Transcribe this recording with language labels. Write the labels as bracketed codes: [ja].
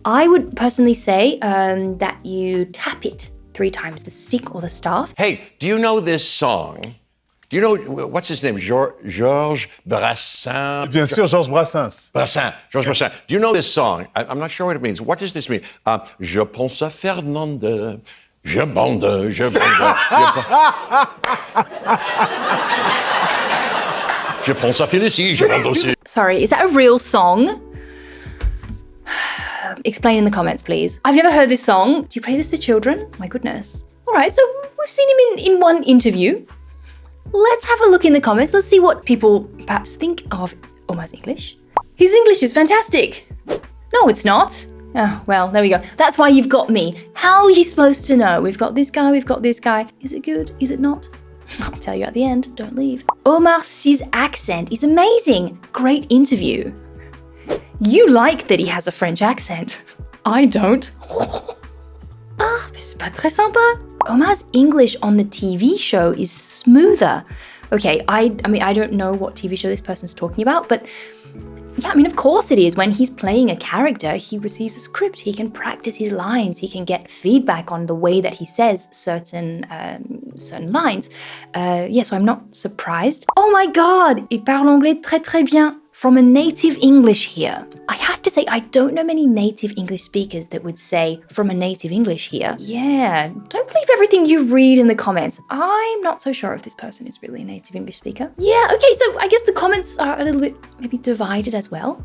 [en] I would personally say that you tap it 3 times, the stick or the staff. Hey, do you know this song? Do you know, what's his name? Georges Brassens? [fr] Bien sûr, Georges Brassens. [en] Georges Brassens. Do you know this song? I'm not sure what it means. What does this mean? [fr] Je pense à Fernande, je bande, je bande. Je pense à Félicie, je bande aussi. [en] Sorry, is that a real song? Explain in the comments, please. I've never heard this song. Do you play this to children? My goodness. All right, so we've seen him in one interview. Let's have a look in the comments. Let's see what people perhaps think of Omar's English. His English is fantastic. No, it's not. Oh, well, there we go. That's why you've got me. How are you supposed to know? We've got this guy, we've got this guy. Is it good? Is it not? I'll tell you at the end. Don't leave. Omar Sy's accent is amazing. Great interview. You like that he has a French accent. I don't. [fr] Ah, c'est pas très sympa. [en] Omar's English on the TV show is smoother. Okay, I mean, I don't know what TV show this person's talking about, but of course it is. When he's playing a character, he receives a script, he can practice his lines, he can get feedback on the way that he says certain lines. So I'm not surprised. Oh my God, [fr] il parle anglais très très bien. [en] From a native English here. I have to say, I don't know many native English speakers that would say from a native English here. Yeah, don't believe everything you read in the comments. I'm not so sure if this person is really a native English speaker. Yeah, okay, so I guess the comments are a little bit maybe divided as well.